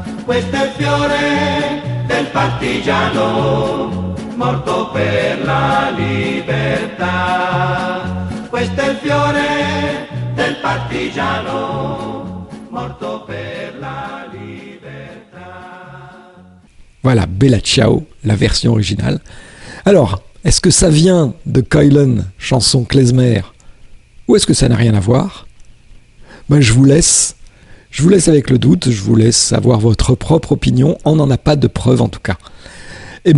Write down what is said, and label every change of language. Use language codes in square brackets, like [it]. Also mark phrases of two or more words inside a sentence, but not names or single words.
[it] Questo è il fiore del partigiano, morto per la libertà. Questo è il fiore del partigiano, morto per la libertà. [fr] Voilà, Bella Ciao, la version originale. Alors, est-ce que ça vient de Keulen, chanson klezmer, ou est-ce que ça n'a rien à voir ? Ben, je vous laisse avec le doute, je vous laisse avoir votre propre opinion, on n'en a pas de preuve en tout cas.